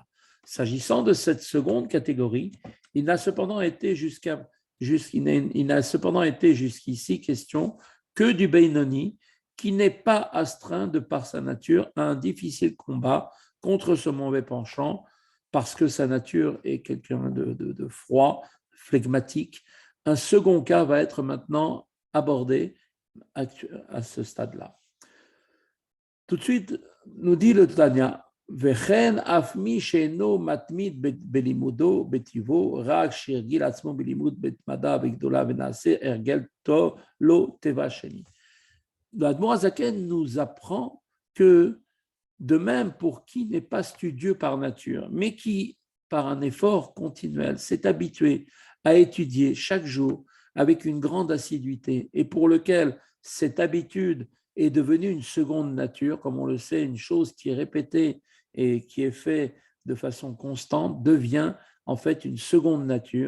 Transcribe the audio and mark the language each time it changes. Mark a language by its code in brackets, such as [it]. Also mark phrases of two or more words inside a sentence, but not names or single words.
[fr] S'agissant de cette seconde catégorie, il n'a cependant été jusqu'ici question que du Beinoni, qui n'est pas astreint de par sa nature à un difficile combat contre ce mauvais penchant, parce que sa nature est quelqu'un de froid, flegmatique. Un second cas va être maintenant abordé à ce stade-là. Tout de suite, nous dit le Tanya, [he] וכן אף מי שאינו מתמיד בלימודו בטיבו, רק שהרגיל עצמו בלימוד בתמדה וגדולה ונעשה הרגל טוב לא טבע שני. [fr] L'Admor Azaken nous apprend que de même pour qui n'est pas studieux par nature, mais qui, par un effort continuel, s'est habitué à étudier chaque jour avec une grande assiduité et pour lequel cette habitude est devenue une seconde nature, comme on le sait, une chose qui est répétée et qui est faite de façon constante, devient en fait une seconde nature.